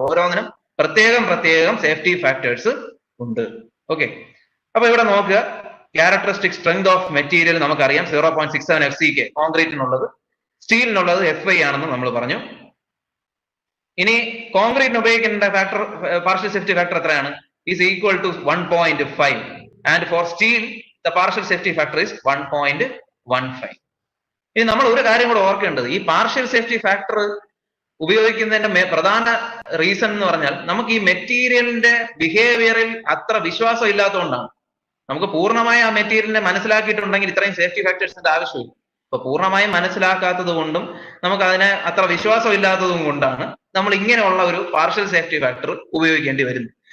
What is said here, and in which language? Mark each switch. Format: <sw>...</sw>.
<ml>ഓരോന്നിനും പ്രത്യേകം safety factors ഉണ്ട്. ഓക്കെ, അപ്പൊ ഇവിടെ നോക്കുക, ക്യാരക്ടറിസ്റ്റിക് സ്ട്രെങ്ത് ഓഫ് മെറ്റീരിയൽ നമുക്കറിയാം 0.67 FCK കോൺക്രീറ്റിനുള്ളത്, സ്റ്റീലിനുള്ളത് FI ആണെന്ന് നമ്മൾ പറഞ്ഞു. ഇനി കോൺക്രീറ്റിന് ഉപയോഗിക്കേണ്ട ഫാക്ടർ പാർഷ്യൽ സേഫ്റ്റി ഫാക്ടർ എത്രയാണ്?</ml> <en>Is equal to 1.5 and for steel the partial safety factor is 1.15.</en> <ml>ഇനി നമ്മൾ ഒരു കാര്യം കൂടെ ഓർക്കേണ്ടത്, ഈ പാർഷ്യൽ സേഫ്റ്റി ഫാക്ടർ ഉപയോഗിക്കുന്നതിന്റെ പ്രധാന റീസൺ എന്ന് പറഞ്ഞാൽ നമുക്ക് ഈ മെറ്റീരിയലിന്റെ ബിഹേവിയറിൽ അത്ര വിശ്വാസം ഇല്ലാത്തതുകൊണ്ടാണ്. നമുക്ക് പൂർണ്ണമായി ആ മെറ്റീരിയലിനെ മനസ്സിലാക്കിയിട്ടുണ്ടെങ്കിൽ ഇത്രയും സേഫ്റ്റി ഫാക്ടേഴ്സിന്റെ ആവശ്യമില്ല. അപ്പൊ പൂർണ്ണമായും മനസ്സിലാക്കാത്തത് കൊണ്ടും നമുക്ക് അതിനെ അത്ര വിശ്വാസം ഇല്ലാത്തതും കൊണ്ടാണ് നമ്മൾ ഇങ്ങനെയുള്ള ഒരു പാർഷ്യൽ സേഫ്റ്റി ഫാക്ടർ ഉപയോഗിക്കേണ്ടി വരുന്നത്.</ml>